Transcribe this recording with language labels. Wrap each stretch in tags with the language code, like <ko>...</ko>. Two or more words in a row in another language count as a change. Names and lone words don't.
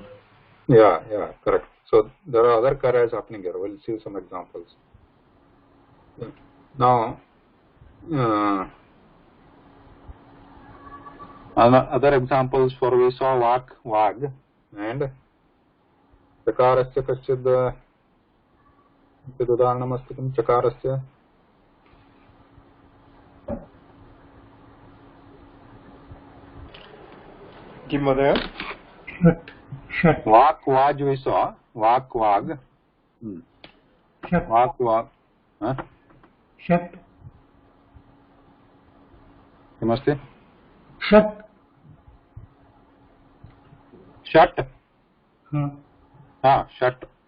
<en>Yeah, correct. So there are other karas happening here. We'll see some examples. Now, other examples for we saw vag, and</en> <sa>चकारस्य कश्चिद् उदाहरणमस्ति किं चकारस्य. किं माधय?</sa> <en>Shat. Vag we saw. Vag. Shat. Vag. Huh? Shat. Kimasti? Shat. Shat. Shat.</en>